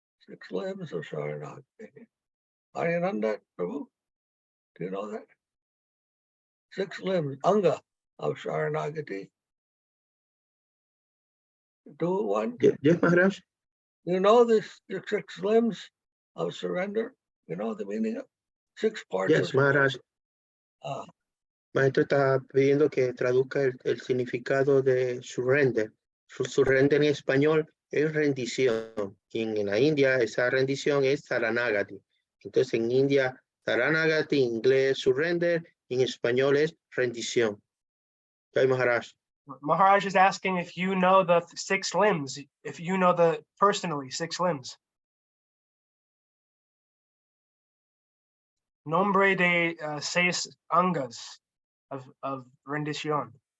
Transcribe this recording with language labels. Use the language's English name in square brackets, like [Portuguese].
[English] 6 limbs of Sharanagati. Ariyananda Prabhu, do you know that? 6 limbs, Anga of Sharanagati. Do one. Yes, Maharaj. You know the 6 limbs of surrender? You know the meaning of 6 parts Yes, of Maharaj. [Spanish] Maestro está pidiendo que traduzca el significado de surrender. Surrender en español es rendición. Y en la India esa rendición es saranagati. Entonces en India, saranagati, en inglés surrender, y en español es rendición. [Hindi] Jai Maharaj. [English] Maharaj is asking if you know the 6 limbs, if you know the personally 6 limbs. [Spanish] Nombre de 6 angas of rendición.